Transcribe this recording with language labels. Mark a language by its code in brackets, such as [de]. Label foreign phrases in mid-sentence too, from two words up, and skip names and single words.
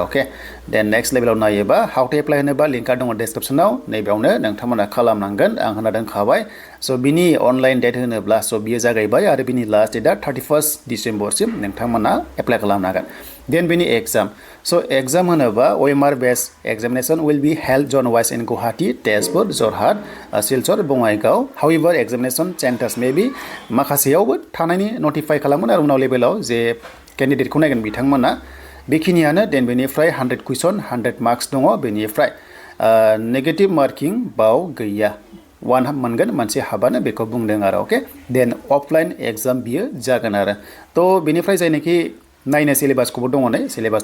[brx] अके देन [en] next level [brx] नायोबा [en] how to apply [brx] होनोबा लिंकआ दङ डिसक्रिप्सनाव नैबेयावनो नोंथांमोना खालामनांगोन आं होना दोनखाबाय स' बिनि [en] online date [brx] होनोब्ला स' बियो जागायबाय आरो बिनि [en] last date [brx] 31 डिसेम्बरसिम नोंथांमोना एप्लाइ खालामनो हागोन देन बिनि एग्जाम स' एग्जाम होनोबा [en] OMR based examination will be held zone wise in Guwahati Tezpur Jorhat Silchar Bongaigaon however examination centres may be [brx] माखासेयावबो थानायनि नटिफाइ खालामगोन आरो उनाव लेभेलाव जे केन्डिडेटखौ नायगोन बिथांमोना बेखिनियानो देन बेनिफ्राय 100 कुइसन [en] 100 marks [brx] दङ बेनिफ्राय [en] negative marking [brx] बाव गैया 1 मोनगोन मोनसे हाबानो बेखौ बुंदों आरो अके देन [en] offline exam [brx] बियो जागोन आरो थ' बेनिफ्राय जायनाखि नायनो सिलेबासखौबो दङ नै सिलेबास